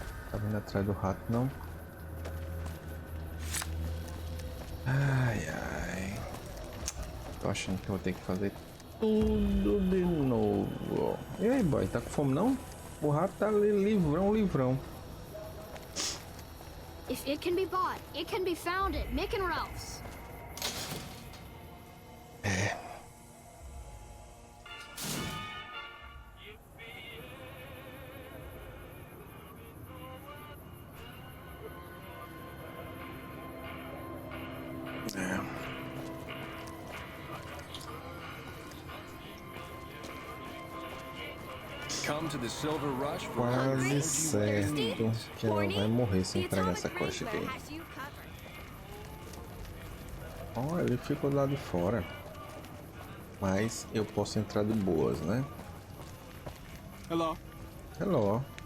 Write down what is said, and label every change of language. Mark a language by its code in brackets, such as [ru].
[pt] Tá vindo atrás do rato, não? Ai, ai. Tô achando que eu vou ter que fazer tudo de novo. E aí, boy, tá com fome, não? O rato tá ali, livrão, livrão. [en] If it can be bought, it can be founded. Mick and Ralph's. Come to the Silver Rush for [pt] Quase certo que ela vai morrer se entregar essa quest aqui. Olha, ele ficou lá de fora. Mas eu posso entrar de boas, né? [en] Hello. Hello.